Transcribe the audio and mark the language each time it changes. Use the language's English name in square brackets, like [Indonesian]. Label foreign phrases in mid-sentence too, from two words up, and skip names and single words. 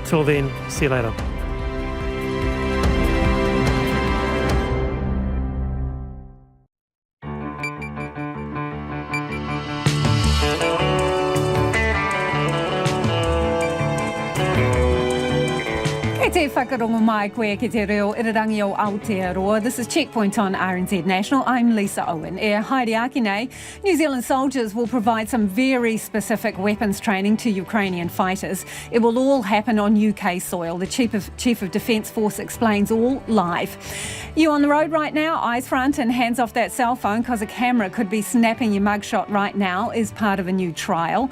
[English] Till then, see you later. [Māori] Te whakarongo mai koe ki te reo irarangi o Aotearoa. [English] This is Checkpoint on RNZ National. I'm Lisa Owen. [Māori] E haere aki nei, [English] New Zealand soldiers will provide some very specific weapons training to Ukrainian fighters. It will all happen on UK soil. The Chief of Defence Force explains all live. You on the road right now? Eyes front and hands off that cell phone because a camera could be snapping your mugshot right now is part of a new trial.